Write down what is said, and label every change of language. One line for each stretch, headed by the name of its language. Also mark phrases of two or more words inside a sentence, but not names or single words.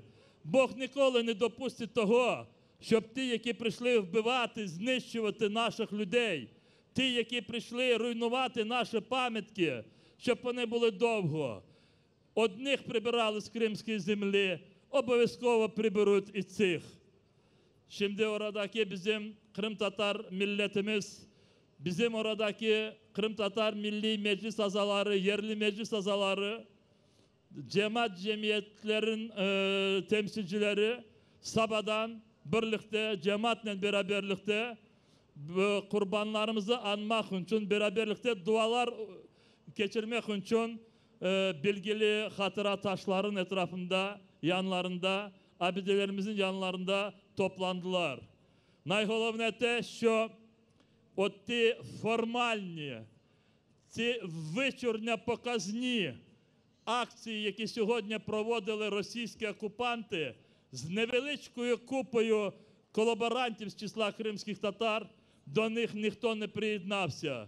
Ukrainian: Бог ніколи не допустить того, щоб ті, які прийшли вбивати, знищувати наших людей, ті, які прийшли руйнувати наші пам'ятки, щоб вони були довго. Одних прибирали з кримської землі, обов'язково приберуть і цих.
Crimean Tatar: Şimdi oradaki bizim Kırım Tatar milletimiz, bizim oradaki Kırım Tatar Milli Meclis azaları, yerli meclis azaları, cemaat cemiyetlerin temsilcileri Sabah'dan birlikte, cemaatle beraberlikte kurbanlarımızı anmak için, beraberlikte dualar geçirmek için bilgili hatıra taşların etrafında, yanlarında, abidelerimizin yanlarında toplandılar.
Ukrainian: Найголовне те, що от ті формальні, ці вичурно показні акції, які сьогодні проводили російські окупанти з невеличкою купою колаборантів з числа кримських татар, до них ніхто не приєднався.